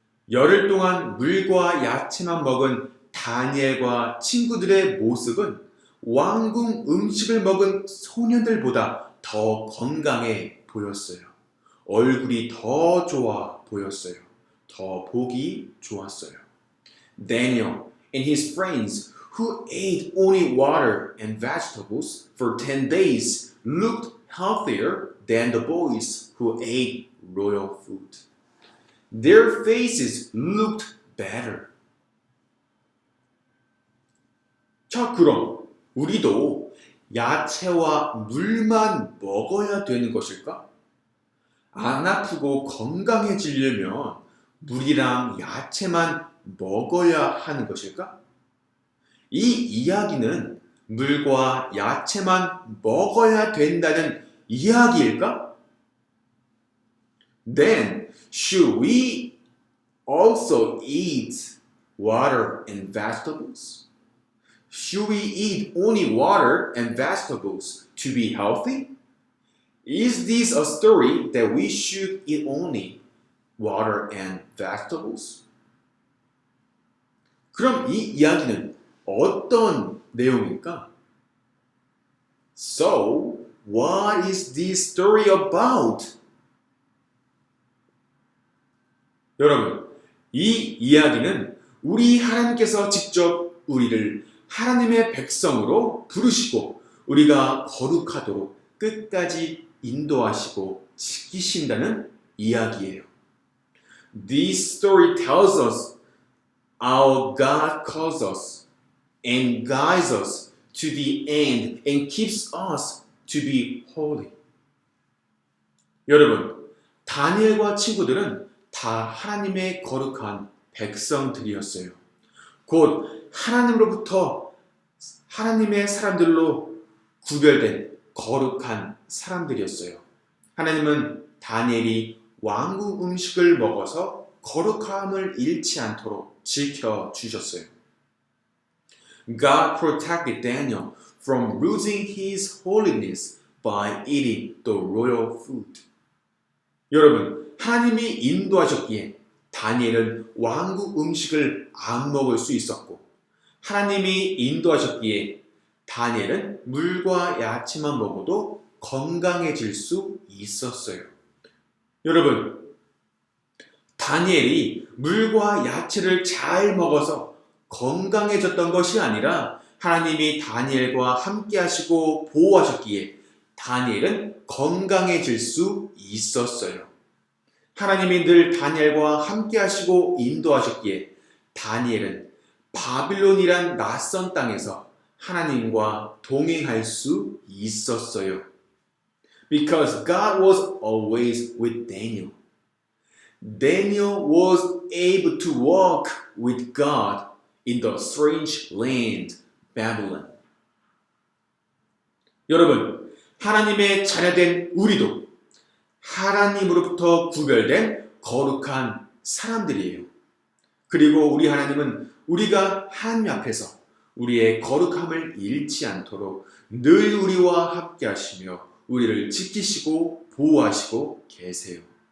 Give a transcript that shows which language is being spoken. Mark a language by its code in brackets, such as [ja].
[ko] 열흘 동안 물과 야채만 먹은 다니엘과 친구들의 모습은 왕궁 음식을 먹은 소년들보다 더 건강해 보였어요. 얼굴이 더 좋아 보였어요. 더 보기 좋았어요. [en] Daniel and his friends who ate only water and vegetables for 10 days looked healthier than the boys who ate royal food. Their faces looked better. [ko] 자, 그럼 우리도 야채와 물만 먹어야 되는 것일까? 안 아프고 건강해지려면 물이랑 야채만 먹어야 하는 것일까? 이 이야기는 물과 야채만 먹어야 된다는 이야기일까? [en] Then should we also eat water and vegetables? Should we eat only water and vegetables to be healthy? Is this a story that we should eat only water and vegetables? [ko] 그럼 이 이야기는 어떤 내용일까? [en] So, what is this story about? [ko] 여러분, 이 이야기는 우리 하나님께서 직접 우리를 하나님의 백성으로 부르시고 우리가 거룩하도록 끝까지 인도하시고 지키신다는 이야기예요. [en] This story tells us our God calls us and guides us to the end and keeps us to be holy. [ko] 여러분, 다니엘과 친구들은 다 하나님의 거룩한 백성들이었어요. 곧 하나님으로부터 하나님의 사람들로 구별된 거룩한 사람들이었어요. 하나님은 다니엘이 왕국 음식을 먹어서 거룩함을 잃지 않도록 지켜주셨어요. [en] God protected Daniel from losing his holiness by eating the royal food. [ko] 여러분, 하나님이 인도하셨기에 다니엘은 왕국 음식을 안 먹을 수 있었고 하나님이 인도하셨기에 다니엘은 물과 야채만 먹어도 건강해질 수 있었어요. 여러분, 다니엘이 물과 야채를 잘 먹어서 건강해졌던 것이 아니라 하나님이 다니엘과 함께 하시고 보호하셨기에 다니엘은 건강해질 수 있었어요. 하나님이 늘 다니엘과 함께 하시고 인도하셨기에 다니엘은 바빌론이란 낯선 땅에서 하나님과 동행할 수 있었어요. [en] Because God was always with Daniel. Daniel was able to walk with God in the strange land, Babylon. [ko] 여러분, 하나님의 자녀된 우리도 하나님으로부터 구별된 거룩한 사람들이에요. 그리고 우리 하나님은 우리가 하나님 앞에서 우리의 거룩함을 잃지 않도록 늘 우리와 함께 하시며 우리를 지키시고 보호하시고 계세요.